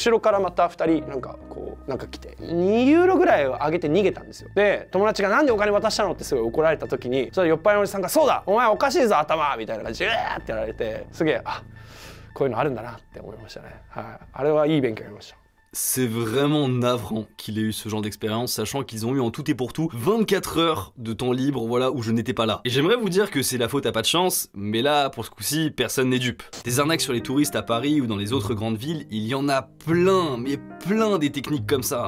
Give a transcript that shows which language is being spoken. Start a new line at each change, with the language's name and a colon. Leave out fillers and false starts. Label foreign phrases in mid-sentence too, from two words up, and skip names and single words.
Japanese: 後ろからまた2人なんかこうなんか来て2ユーロぐらいを上げて逃げたんですよ。で友達がなんでお金渡したのってすごい怒られた時に、それ酔っ払いのおじさんがそうだお前おかしいぞ頭みたいな感じでうわーってやられて、すげえあこういうのあるんだなって思いましたね。はい、あれはいい勉強になりました。
French: C'est vraiment navrant qu'il ait eu ce genre d'expérience, sachant qu'ils ont eu en tout et pour tout 24 heures de temps libre, voilà, où je n'étais pas là. Et j'aimerais vous dire que c'est la faute à pas de chance, mais là, pour ce coup-ci, personne n'est dupe. Des arnaques sur les touristes à Paris ou dans les autres grandes villes, il y en a plein, mais plein des techniques comme ça.